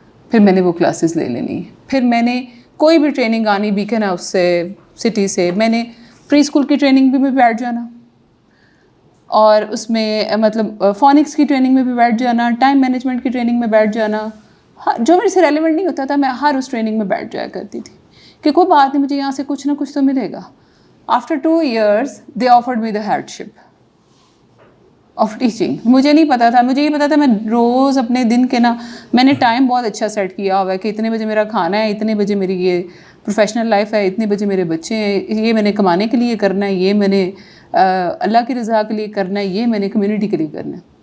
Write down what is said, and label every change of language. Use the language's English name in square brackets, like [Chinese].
[Urdu] پھر میں نے وہ کلاسز لے لینی. پھر میں نے کوئی بھی ٹریننگ آنی بیکن ہاؤس سے, سٹی سے, میں نے پری اسکول کی ٹریننگ بھی بیٹھ جانا, اور اس میں مطلب فونکس کی ٹریننگ میں بھی بیٹھ جانا, ٹائم مینجمنٹ کی ٹریننگ میں بیٹھ جانا. جو میرے سے ریلیونٹ نہیں ہوتا تھا میں ہر اس ٹریننگ میں بیٹھ جایا کرتی تھی کہ کوئی بات نہیں, مجھے یہاں سے کچھ نہ کچھ تو ملے گا. [English] After 2 years they offered me the headship of teaching. [Urdu] مجھے نہیں پتا تھا, مجھے یہ پتا تھا میں روز اپنے دن کے نا میں نے ٹائم بہت اچھا سیٹ کیا ہوا ہے کہ اتنے بجے میرا کھانا ہے, اتنے بجے میری یہ پروفیشنل لائف ہے, اتنے بجے میرے بچے ہیں, یہ میں نے کمانے کے لیے کرنا ہے, یہ میں نے اللہ کی رضا کے لیے کرنا ہے, یہ میں نے کمیونٹی کے لیے کرنا ہے.